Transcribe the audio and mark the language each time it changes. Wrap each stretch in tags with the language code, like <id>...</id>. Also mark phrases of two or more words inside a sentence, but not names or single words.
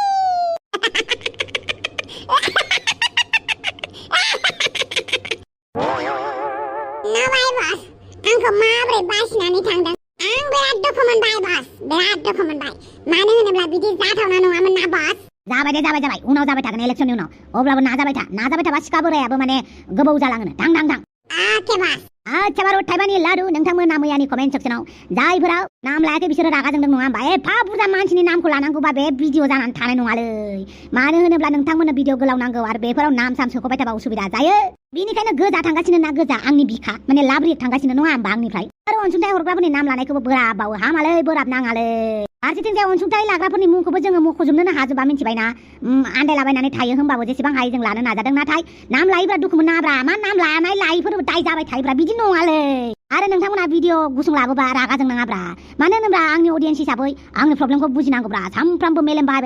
<brx>नाबाय बस आंखौ माब्रै बासिनानै थांदों आं बिराद दुखु मोनबाय बस बिराद दुखु मोनबाय मानो होनोब्ला बिदि जाथावना नङामोन ना बस जाबाय दे जाबाय उनाव जाबाय थागोन इलेक्सननि उनाव अब्लाबो नाजाबाय थाबा सिखा बोरायाबो माने गोबाव जालाङोनो थां आके बस अच्छा बारु थाइबानि लारु नोंथांमोना मैयानि कमेन्ट सेक्सनाव जायफोरा नाम लायाखै बिसोरो रागा जोंदों नङा होमबा एफा बुरजा मानसिनि नामखौ लानांगौबा बे भिडिअ जानानै थानाय नङालै मानो होनोब्ला नोंथांमोननो भिडिअ गोलाव नांगौ आरो बेफोराव नाम साम सोख'बाय थाबा उसुबिदा जायो बेनिखायनो गोजा थांगासिनो ना गोजा आंनि बिखा माने लाब्रि थांगासिनो नङा होमबा आंनिफ्राय आरो अनसुंथाइ हरग्राफोरनि नाम लानायखौबो बोराबावो हामालै बोराब नाङालै फारसेथिंजाय अनसुंथाइ लाग्राफोरनि मुंखौबो जोङो मख'जोबनोनो हाजोबा मिन्थिबायना आन्दायलाबायनानै थायो होमबाबो जेसेबां हायो जों लानो नाजादों नाथाय नाम लायोब्रा दुखु मोनाब्रा मा नाम लानाय लायैफोरबो दाय जाबाय थायोब्रा बिदि नङालै आरो नोंथांमोना भिडिअ गुसुं लाबोबा रागा जोंनाङाब्रा मानो होनोब्रा आंनि अडियन्स हिसाबै आंनि प्रब्लेमखौ बुजिनांगौब्रा सामफ्रामबो मेलेम बाहायबाय</brx>